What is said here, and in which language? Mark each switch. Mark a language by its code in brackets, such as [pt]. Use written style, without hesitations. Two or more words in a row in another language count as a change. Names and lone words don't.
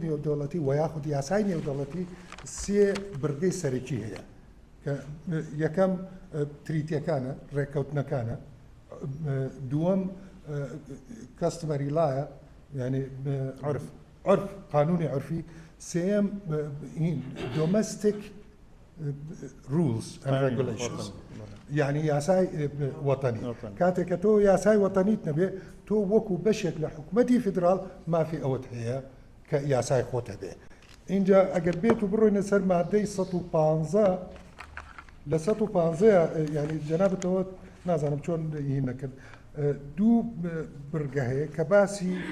[ckb] نێودەوڵەتی و یاخود یاسای نێودەوڵەتی سێ برگەی سەرەکی هەیە کە یەکەم تریتیەکانە ڕێککەوتنەکانە دووەم [en] customary law [ckb] یعنی عرف قانونی عرفی سێم [en] domestic rules and regulations [ckb] یعنی یاسای وەتەنی کاتێککە تۆ یاسای وەتەنیت نەبێ تۆ وەکو بەشێک لە حکوومەتی فیدراڵ مافی ئەوەت هەیە کە یاسای خۆتە بێ اینجا ئەگەر بێت و بڕۆینە سەر مادەی 115 لە 115 ینی جەنابەتەوە نازانم چۆن هی نەکرد دوو برگە هەیە کە باسی